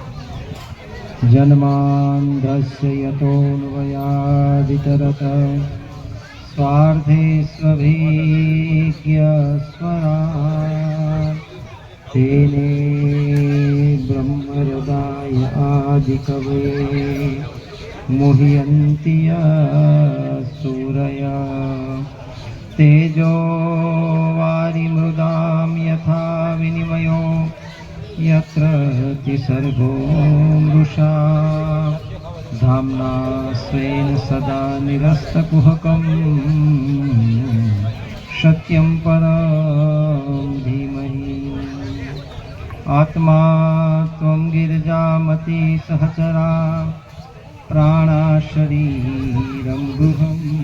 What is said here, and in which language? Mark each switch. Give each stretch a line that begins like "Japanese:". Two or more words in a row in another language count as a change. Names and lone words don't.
Sanskrit: जन्मांधस्य यतोन्वयादितरत स्वार्थे स्वभिज्ञ स्वराट तेने ब्रह्महृदाय आदिकवे मुह्यन्ति सूरया तेजो वारिमृदाम यथा विनिमयो यत्र तिसर्गो मृषा धाम्ना स्वेन सदा निरस्तकुहकं सत्यं परं धीमहि आत्मा त्वं गिरिजामति सहचरा प्राणा शरीरं गृहं